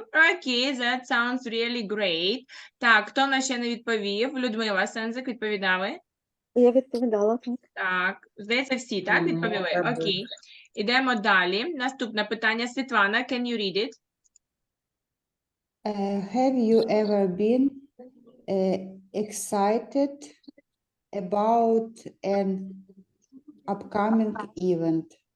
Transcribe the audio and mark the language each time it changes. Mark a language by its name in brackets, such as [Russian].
[English] Окей, that sounds really great. [Ukrainian] Так, хто нас ще не відповів? Людмила, Сензик, відповідали? Я відповідала. Так, здається, всі, так, відповіли? Окей. Ідемо далі. Наступне питання. [English] Світлана, can you read it? Have you ever been excited about an upcoming event?